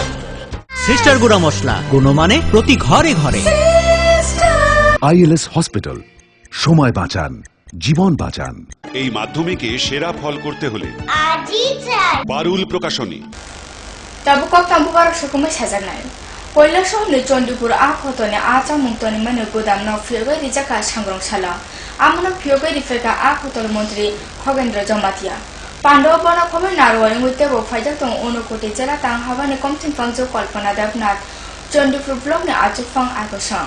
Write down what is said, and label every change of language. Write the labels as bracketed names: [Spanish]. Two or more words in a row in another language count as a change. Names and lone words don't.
[Bangla] সিস্টার গুঁড়া মশলা গুণমানে প্রতি ঘরে ঘরে। আইএলএস হসপিটাল, সময় বাঁচান, জীবন বাঁচান। এই মাধ্যমিকে সেরা ফল করতে হলে বারুল প্রকাশনী। [Turkic languages] Tabu kok tambu karo sukumai sajanai. Koila shor ni Chondipur akhotone acha mungtoni mane godam no phyogai ri jaka sangrong sala. Amno phyogai ri feka akhotor Mantri Khogendra Jamatia. Pandaw bana khome narwai ngute bo faijak tong Unokoti jela tang habani komtin pangjo Kalpana Devnath Chondipur block ni achufang agosang.